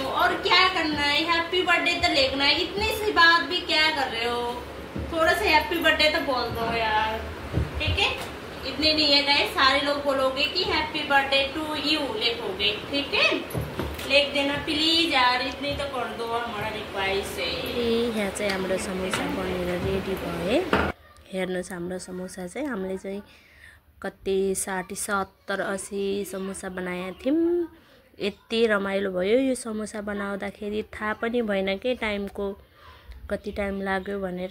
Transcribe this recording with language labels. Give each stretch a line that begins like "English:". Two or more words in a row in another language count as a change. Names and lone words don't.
Hindi: और क्या करना है,
English: happy birthday
Hindi: तो लिखना है। इतनी सी बात भी क्या कर रहे हो, थोड़ा सा
English: happy birthday
Hindi: तो बोल दो यार, ठीक है? इतने नहीं है गाइस, सारे लोग बोलोगे कि
English: happy birthday to you
Hindi: लिखोगे, ठीक है? लिख देना प्लीज यार, इतनी तो कर दो, हमारा रिक्वेस्ट है।
Nepali: यहाँ चाहिँ हाम्रो समोसा बनेर रेडी भयो। हेर्नुस् हाम्रो समोसा चाहिँ हामीले चाहिँ कति 60 70 80 समोसा बनाएका थियौं। यति रमाइलो भयो यो समोसा बनाउँदाखेरि, थाहा पनि भएन के टाइमको कति टाइम लाग्यो भनेर।